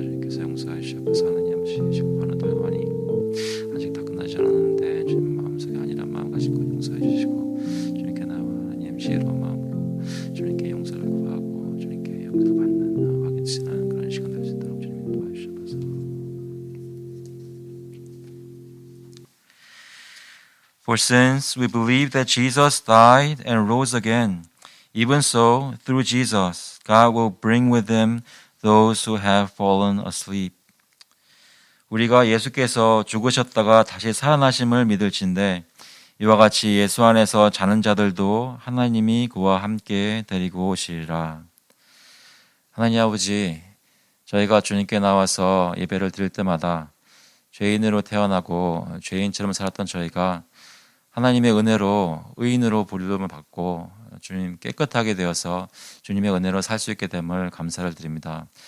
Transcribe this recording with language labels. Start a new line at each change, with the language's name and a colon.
Korean: 주님께서 용서해 주시옵소서. 하나님 아버지 하는 동안 많이 있고 아직 다 끝나지 않았는데 주님 마음속에 아니란 마음 가진 것 용서해 주시고 주님께 나와 하나님 지혜로운 마음으로 주님께 용서를 구하고 주님께 용서를 받는 확인시나는 그런 시간 될 수 있도록 주님 도와주시옵소서.
English: For since we believe that Jesus died and rose again, even so, through Jesus, God will bring with him those who have fallen asleep.
Korean: 우리가 예수께서 죽으셨다가 다시 살아나심을 믿을진대 이와 같이 예수 안에서 자는 자들도 하나님이 그와 함께 데리고 오시리라. 하나님 아버지, 저희가 주님께 나와서 예배를 드릴 때마다 죄인으로 태어나고 죄인처럼 살았던 저희가 하나님의 은혜로 의인으로 부름을 받고 주님 깨끗하게 되어서 주님의 은혜로 살 수 있게 됨을 감사를 드립니다.